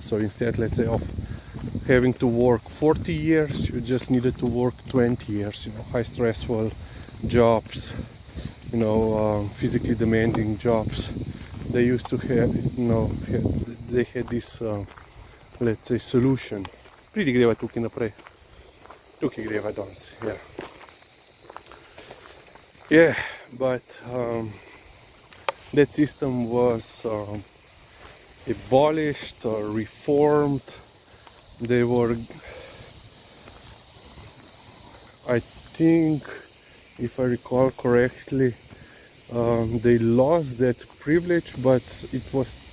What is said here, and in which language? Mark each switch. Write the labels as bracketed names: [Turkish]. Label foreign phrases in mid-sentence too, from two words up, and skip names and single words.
[English] So instead, let's say, of having to work 40 years, you just needed to work 20 years. High stressful jobs, physically demanding jobs. They used to have, they had this let's say, solution. [Slovenian] Pridi greva tukaj naprej. Tukaj greva danes, [English] yeah. Yeah, but that system was abolished or reformed. They were, I think, if I recall correctly, they lost that privilege, but it was